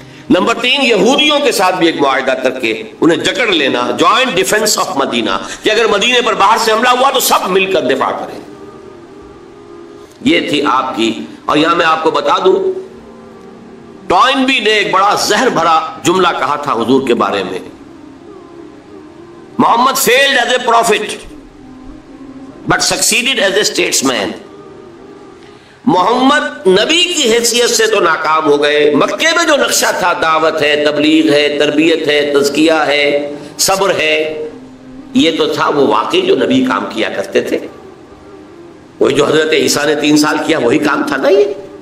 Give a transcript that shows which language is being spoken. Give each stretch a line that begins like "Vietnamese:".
Urdu: Number 3، یہودیوں کے ساتھ بھی ایک معاہدہ کر کے انہیں جکڑ لینا، جوائنٹ ڈیفنس آف مدینہ، کہ اگر مدینے پر باہر سے حملہ ہوا تو سب مل کر دفاع کریں. یہ تھی آپ کی. اور یہاں میں آپ کو بتا دوں، ٹوائنبی نے ایک بڑا زہر بھرا جملہ کہا تھا حضور کے بارے میں.
English: Muhammad failed as a prophet but succeeded as a statesman.
Urdu: محمد نبی کی حیثیت سے تو ناکام ہو گئے، مکے میں جو نقشہ تھا، دعوت ہے، تبلیغ ہے، تربیت ہے، تزکیہ ہے، صبر ہے، یہ تو تھا وہ واقعی جو نبی کام کیا کرتے تھے. وہی جو حضرت عیسیٰ نے 3 سال کیا، وہی کام تھا نا یہ.